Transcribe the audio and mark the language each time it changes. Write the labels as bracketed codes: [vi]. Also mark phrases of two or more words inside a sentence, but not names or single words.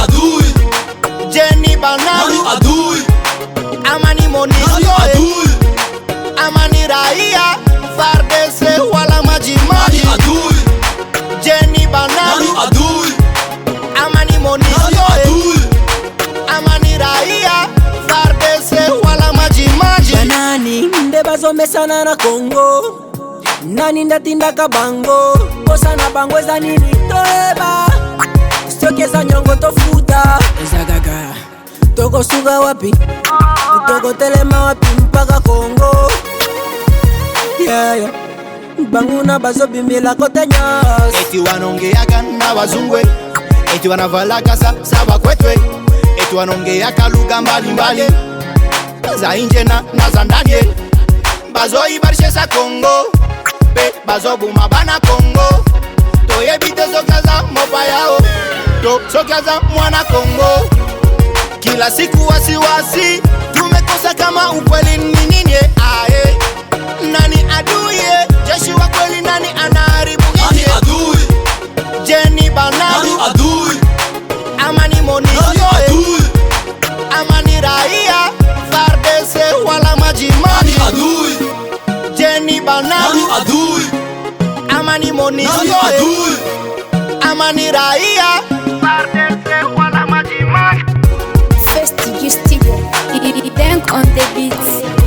[sw] adui? Je, ni Banamu? Nani adui? Ama ni Monusco, Nani eh? adui? Ama ni raia? far D C wala Maji Maji? Nani adui? Je, ni Banamu? Nani adui? Ama ni Monusco, Nani eh? adui? Ama ni raia? far D C wala Maji Maji? [ln] Banani, nde bazomesana na Congo? Nani ndatindaka bango? Posa na bango eza nini toyeba? Stoke eza nyongo tofuta. Eza gaga. Tokosuka wapi? Tokotelema wapi mpaka Congo? [en] Yeah, yeah. [ln] Bango na bazobimela kote nyos. [sw] Eti wanaongeaga na wazungwe, eti wanavalaka sa, sa bakwetwe, eti wanaongeaka lugha mbalimbali, za nje na, na za ndani, eh. [ln] Bazoibarishe sa Congo, pe bazobuma bana Congo. Toyebi te soki aza mopa yao, to soki aza mwana Congo. [sw] Kila siku wasiwasi, tumekosa kama ukweli ni nini, ae. Nani adui, eh? Jeshi wa kweli, nani anaharibu Nani nchi? adui? Je, ni Banamu? Nani adui? Ama ni Monusco, Nani eh? adui? Ama ni raia? far D C wala Maji Maji? Nani adui? Je, ni Banamu? Nani adui? Ama ni Monusco, Nani eh? adui? Ama ni raia? far D C wala Maji Maji? [en] First, you still, you, you, you think on the beats.